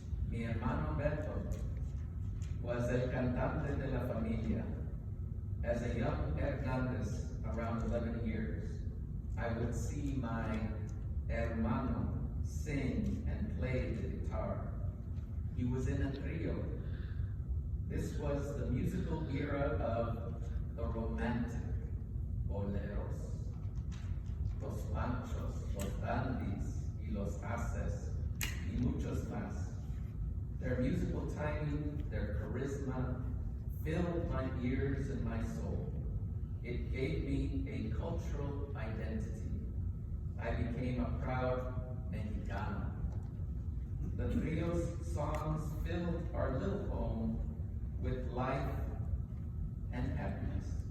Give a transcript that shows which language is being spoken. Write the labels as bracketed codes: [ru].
[es] Mi hermano Beto, [en] was [es] el cantante de la familia. [en] As a young Hernandez, around 11 years, I would see my hermano sing and play the guitar. He was in a trio. This was the musical era of the romantic boleros, los panchos, los dandies, y los haces, [es] y muchos más. [en] Their musical timing, their charisma, filled my ears and my soul. It gave me a cultural identity. I became a proud Mexicano. The trio's songs filled our little home with life and happiness.